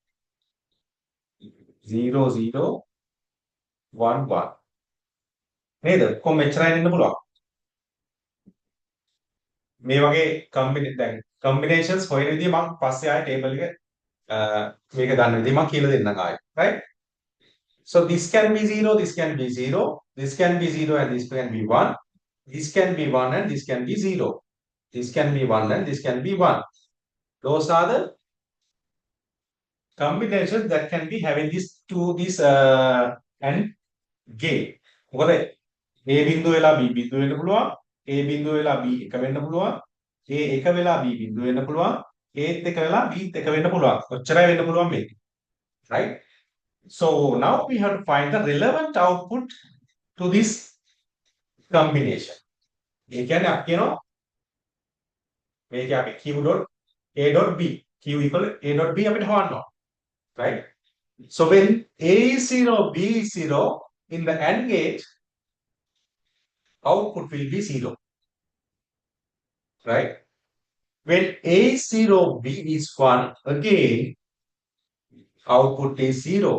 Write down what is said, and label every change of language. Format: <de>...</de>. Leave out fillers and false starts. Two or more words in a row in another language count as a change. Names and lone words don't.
<si>0, 0, 1, 1. නේද? කොහොම මෙච්චරයි දෙන්න පුළුවන්. මේ වගේ combinations හොයන විදිහ මම පස්සේ ආයේ table එක මේක ගන්න විදිහ මම කියලා දෙන්නම් ආයේ.</si> <en>Right? So this can be 0, this can be 0, this can be 0 and this can be 1. This can be 1 and this can be 0. This can be 1 and this can be 1. Those are the combinations that can be having this and gate.</en> <si>මොකද A බිඳුව වෙලා B බිඳුව වෙන්න පුළුවන්. A බිඳුව වෙලා B එක වෙන්න පුළුවන්. A එක වෙලා B බිඳුව වෙන්න පුළුවන්. A එක වෙලා B එක වෙන්න පුළුවන්. ඔච්චරයි වෙන්න පුළුවන් මේක.</si> <en>Right? So now we have to find the relevant output to this combination.</en> <si>ඒ කියන්නේ අපි කියනවා මේක අපි</si> <en>Q dot A dot B. Q equal A dot B</en> <si>අපිට හොයන්න ඕන.</si> <en>Right? So when A is 0, B is 0 in the AND gate, output will be 0. Right? When A is 0, B is 1, again output is 0.</en>